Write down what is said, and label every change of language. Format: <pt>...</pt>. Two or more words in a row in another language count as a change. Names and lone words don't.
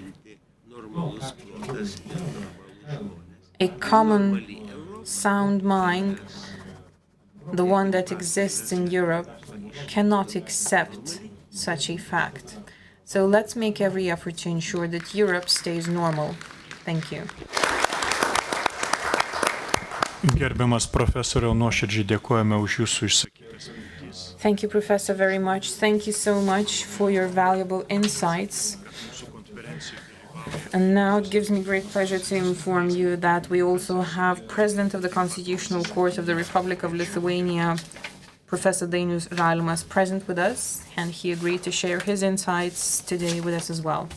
<en>A common sound mind, the one that exists in Europe, cannot accept such a fact. So let's make every effort to ensure that Europe stays normal. Thank you.</en> <lt>Gerbiamas profesoriau, nuoširdžiai dėkojame už jūsų išsakytas mintis.</lt> <en>Thank you, Professor, very much. Thank you so much for your valuable insights. And now it gives me great pleasure to inform you that we also have President of the Constitutional Court of the Republic of Lithuania, Professor Dainius Žalimas, present with us, and he agreed to share his insights today with us as well.</en>